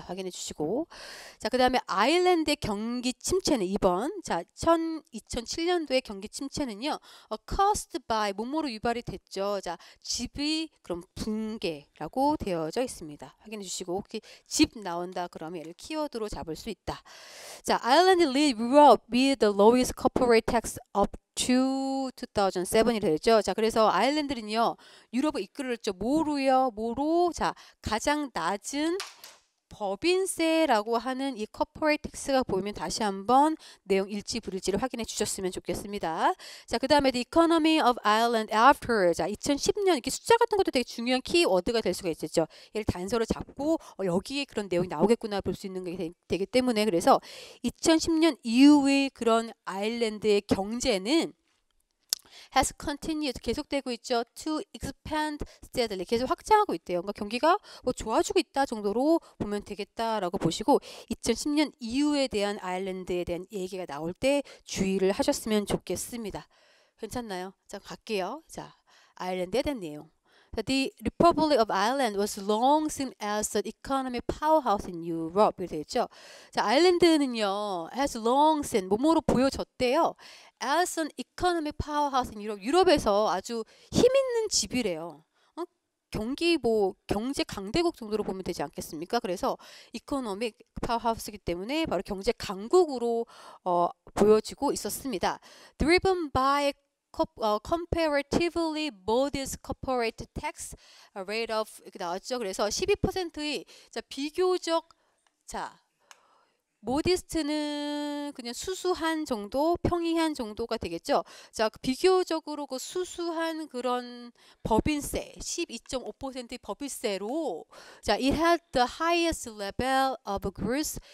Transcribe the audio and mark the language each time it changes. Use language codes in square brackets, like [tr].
[ko] 확인해 주시고, 자, 그 다음에 아일랜드의 경기 침체는 2번. 자, 2007년도의 경기 침체는요, [en] caused by [ko] 뭐뭐로 유발이 됐죠. 자, 집이 그럼 붕괴라고 되어져 있습니다. 확인해 주시고, 혹시 집 나온다 그러면 얘를 키워드로 잡을 수 있다. [en] 자, Ireland lead Europe with the lowest corporate tax up to 2007이 되죠. [ko] 자, 그래서 아일랜드는요, 유럽을 이끌었죠. 뭐로? 자, 가장 낮은 법인세라고 하는 이 corporate tax가 보이면 다시 한번 내용 일치 불일치를 확인해 주셨으면 좋겠습니다. 자, 그 다음에 [en] the economy of Ireland after, [ko] 자, 2010년 이렇게 숫자 같은 것도 되게 중요한 키워드가 될 수가 있겠죠. 얘를 단서를 잡고 여기에 그런 내용이 나오겠구나 볼 수 있는 게 되기 때문에, 그래서 2010년 이후의 그런 아일랜드의 경제는 [en] has continued [ko] 계속되고 있죠. [en] to expand steadily [ko] 계속 확장하고 있대요. 그러니까 경기가 뭐 좋아지고 있다 정도로 보면 되겠다라고 보시고 2010년 이후에 대한 아일랜드에 대한 얘기가 나올 때 주의를 하셨으면 좋겠습니다. 괜찮나요? 자, 갈게요. 자, 아일랜드에 대한 내용. [en] The Republic of Ireland was long seen as an economic powerhouse in Europe. [ko] 이렇게 되어 있죠. 자, 아일랜드는요, [en] has long seen, [ko] 뭐뭐로 보여졌대요. [en] as an economic powerhouse in Europe. [ko] 유럽에서 아주 힘 있는 집이래요. 경기 뭐 경제 강대국 정도로 보면 되지 않겠습니까? 그래서 이코노믹 파워하우스이기 때문에 바로 경제 강국으로 보여지고 있었습니다. [en] Driven by comparatively modest corporate tax rate of [ko] 이렇게 나왔죠. 그래서 12%의 자 비교적 자 모디스트는 그냥 수수한 정도, 평이한 정도가 되겠죠. 자, 비교적으로 그 수수한 그런 법인세, 12.5%의 법인세로 자, [en] it had the highest level of growth.